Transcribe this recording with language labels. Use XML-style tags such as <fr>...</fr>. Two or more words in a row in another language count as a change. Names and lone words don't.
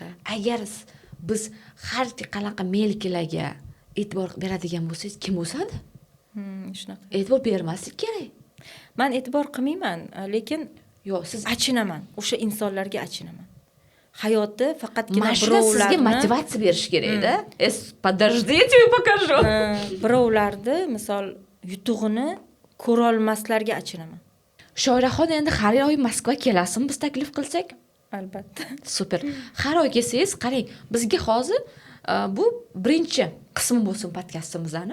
<uz>Agar biz har qanaqa melkilarga e'tibor beradigan bo'lsangiz, kim o'sadi? Shunaqa. E'tibor bermaslik kerak. Men e'tibor qilmayman, lekin yo'q, siz achinaman. O'sha insonlarga achinaman. Hayoti faqatgina birovlarga sizga motivatsiya berish kerak-da.</uz> <ru>Подождите, я покажу.</ru> <uz>Birovlarni, misol, yutug'ini ko'ra olmaslarga achinaman. Shoiraxon, endi har oy Moskva kelasizmi biz taklif qilsak? Albatta. Super. Har oy kelsangiz, qarang, bizga hozir bu birinchi qismi bo'lsin podkastimizning.</uz>